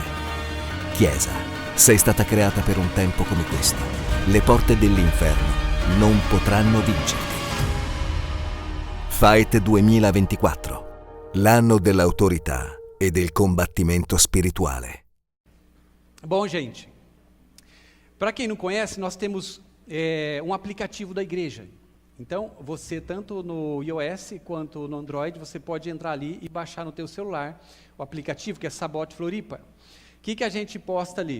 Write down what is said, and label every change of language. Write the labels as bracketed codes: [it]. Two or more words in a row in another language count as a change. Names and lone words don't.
[it] Chiesa, sei stata creata per un tempo come questo. Le porte dell'inferno non potranno vincerti. Fight 2024, l'anno dell'autorità e del combattimento spirituale. [pt] Bom, gente, para quem não conhece, nós temos um aplicativo da igreja. Então, você, tanto no iOS quanto no Android, você pode entrar ali e baixar no teu celular o aplicativo, que é Sabote Floripa. O que a gente posta ali?